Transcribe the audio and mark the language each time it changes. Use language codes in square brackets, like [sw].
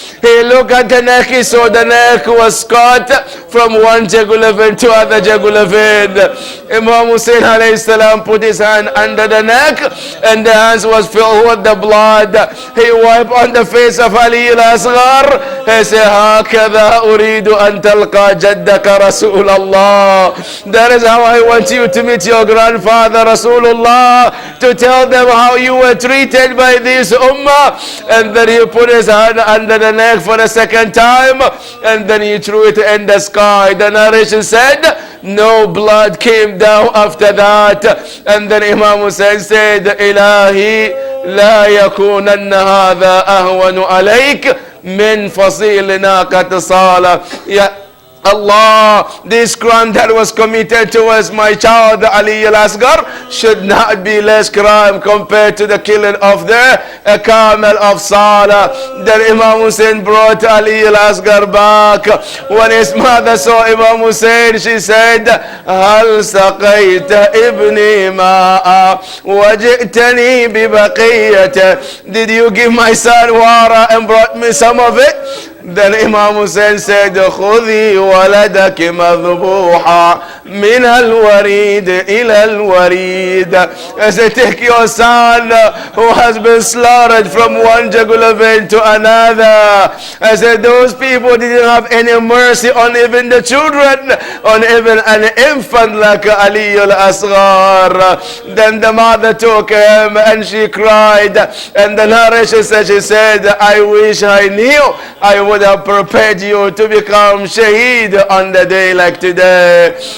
[en] He looked at the neck, he saw the neck was cut from one jugular vein to other jugular vein. Imam Hussein alayhi salam put his hand under the neck, and the hands was filled with the blood. He wiped on the face of Ali al-Asghar. He said, [ar] هَكَذَا أُرِيدُ أَن تَلْقَى جَدَّكَ رَسُولَ اللَّهِ. [en] That is how I want you to meet your grandfather Rasulullah, to tell them how you were treated by this ummah. And then he put his hand under the neck for the second time, and then he threw it in the sky. The narration said no blood came down after that. And then Imam Hussein said, [ar] Ilahi la yakunanna hadha ahwanu alayk min fasil naqat sala. [en] Allah, this crime that was committed towards my child Ali al-Asghar should not be less crime compared to the killing of the camel of Salah. Then Imam Hussein brought Ali al-Asghar back. When his mother saw Imam Hussein, she said, [ar] هل سقيت ابني ماء وجئتني ببقية. [en] Did you give my son water and brought me some of it? Then Imam Hussein said, [ar] خذي ولدك مذبوحا من الوريد إلى الوريد. [en] I said, take your son who has been slaughtered from one jugular vein to another. I said, those people didn't have any mercy on even the children, on even an infant like Ali al-Asghar. Then the mother took him and she cried. And the narration said, she said, I wish I knew I would have prepared you to become shaheed on the day like today.